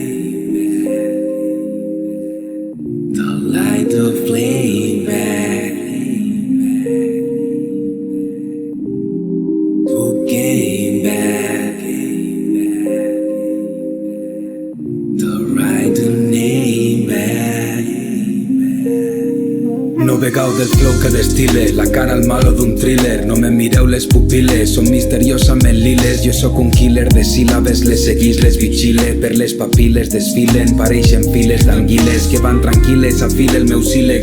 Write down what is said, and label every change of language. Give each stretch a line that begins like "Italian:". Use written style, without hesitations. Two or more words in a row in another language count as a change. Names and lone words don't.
English: The light, the flame back. Who came back? The right name back.
Catalan: No vegau del flow que destile, la cara al malo d'un thriller. No me mireu les pupil·les, són misteriosament liles. Jo sóc un killer de síl·labes, les seguís, les vigile. Per les papil·les desfilen, pareixen files d'anguiles que van tranquil·les, afile el meu sílex.